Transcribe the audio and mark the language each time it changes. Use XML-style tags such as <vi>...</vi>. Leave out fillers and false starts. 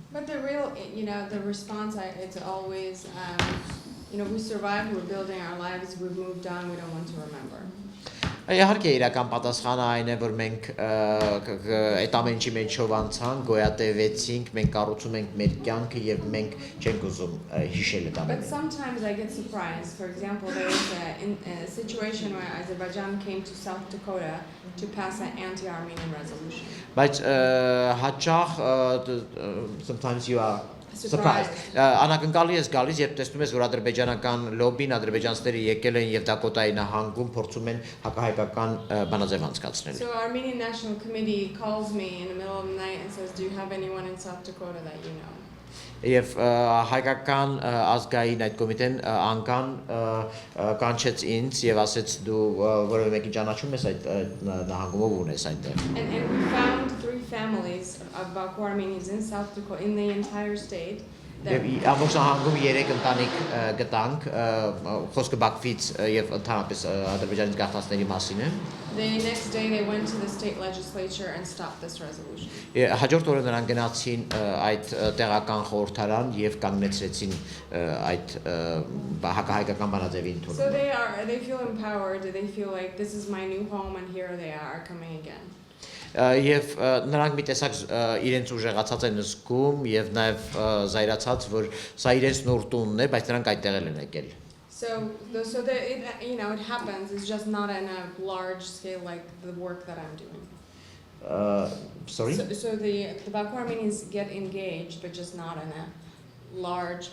<en>But the real, you know, the response, it's always, you know, we survived, we're building our lives, we've moved on, we don't want to remember.</en> <hy>Իհարկե իրական պատասխանը այն է, որ մենք այդ ամեն ինչի մեջով անցանք, գոյատևեցինք, մենք կառուցում ենք մեր կյանքը եւ մենք չենք ուզում հիշել այդ ամենը.</hy> <en>But sometimes I get surprised. For example, there was a situation where Azerbaijan came to South Dakota to pass an anti-Armenian resolution.</en> <hy>Բայց հաճախ</hy> <en>sometimes you are surprised.</en> <hy>Անակնկալի ես գալիս, երբ տեսնում ես, որ ադրբեջանական լոբին, ադրբեջանցիները եկել են եւ Դակոտայի նահանգում փորձում են հակահայկական բանաձև անցկացնել.</hy> <en>So Armenian National Committee calls me in the middle of the night and says, "Do you have anyone in South Dakota that you know?"</en> <hy>Եվ հայկական ազգային այդ կոմիտեն անգամ կանչեց ինձ եւ ասեց դու որևէ մեկին ճանաչում ես այդ նահանգում ով ունես այնտեղ.</hy> <en>And we found 3 families of Baku Armenians in South Dakota, in the entire state.</en> <hy>Եվ ամբողջ նահանգում 3 ընտանիք գտանք, խոսքը Բաքվից եւ ընդհանրապես Ադրբեջանից գաղթածների մասին է.</hy> <en>The next day they went to the state legislature and stopped this resolution.</en> <hy>Հաջորդ օրը նրանք գնացին այդ տեղական խորհրդարան եւ կանգնեցրեցին այդ հակահայկական բանաձևի</hy> <en>So</en> <hy>ընդունումը.</hy> <en>they feel empowered, they feel like this is my new home and here they are coming again.</en> <hy>Եվ նրանք մի տեսակ իրենց ուժեղացած են զգում եւ նաեւ զայրացած, որ սա իրենց նոր տունն է, բայց նրանք այդտեղ են եկել.</hy> <en>So you know, it happens. It's just not in a large scale like the work that I'm doing. Sorry? So the Baku Armenians get engaged, but just not in a large.</en>